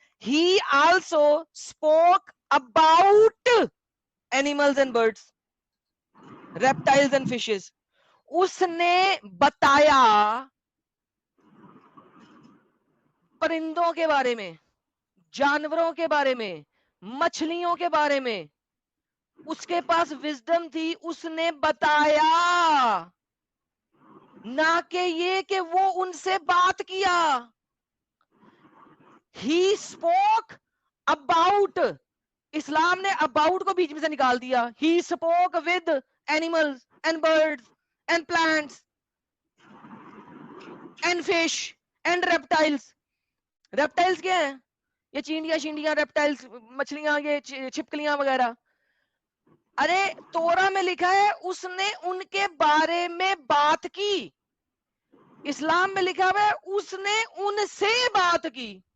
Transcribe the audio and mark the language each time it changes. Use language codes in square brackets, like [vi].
[en] He also spoke about animals and birds, reptiles and fishes. [ur] اس نے بتایا پرندوں کے بارے میں, جانوروں کے بارے میں, مچھلیوں کے بارے میں. اس کے پاس وزڈم تھی, اس نے بتایا, نہ کہ یہ کہ وہ ان سے بات کیا. [en] He spoke about, [ur] اسلام نے about کو بیچ میں سے نکال دیا. [en] He spoke with animals and birds and plants and fish and reptiles. [ur] reptiles کیا ہیں؟ یہ چینٹیاں reptiles, مچھلیاں, یہ چھپکلیاں وغیرہ. ارے تورا میں لکھا ہے اس نے ان کے بارے میں بات کی, اسلام میں لکھا ہے اس نے ان سے بات کی.